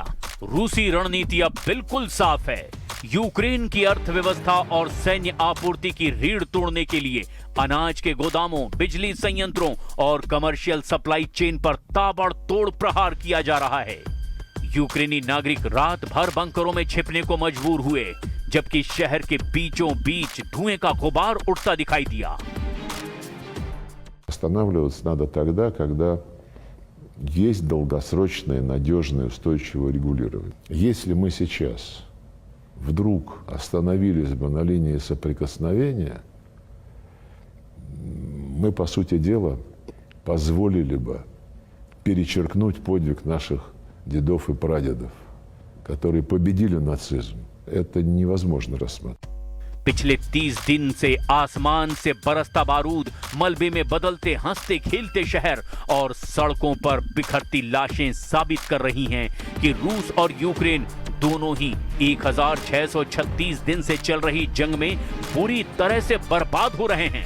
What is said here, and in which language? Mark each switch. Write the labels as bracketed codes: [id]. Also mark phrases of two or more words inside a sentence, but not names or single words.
[hi] रूसी रणनीति अब बिल्कुल साफ है। यूक्रेन की अर्थव्यवस्था और सैन्य आपूर्ति की रीढ़ तोड़ने के लिए अनाज के गोदामों, बिजली संयंत्रों और [en] commercial supply chain [hi] पर ताबड़तोड़ प्रहार किया जा रहा है। यूक्रेनी नागरिक रात भर बंकरों में छिपने को मजबूर हुए, जबकि शहर के बीचों बीच धुएं का गुबार उठता दिखाई दिया। [ru] Останавливаться надо тогда, когда есть долгосрочное, надежное, устойчивое регулирование. Если мы сейчас вдруг остановились бы на линии соприкосновения, мы, по сути дела, позволили бы перечеркнуть подвиг наших дедов и прадедов, которые победили нацизм. Это невозможно рассматривать. [hi] पिछले 30 दिन से आसमान से बरसता बारूद, मलबे में बदलते हंसते खेलते शहर और सड़कों पर बिखरती लाशें साबित कर रही हैं कि रूस और यूक्रेन दोनों ही 1636 दिन से चल रही जंग में बुरी तरह से बर्बाद हो रहे हैं।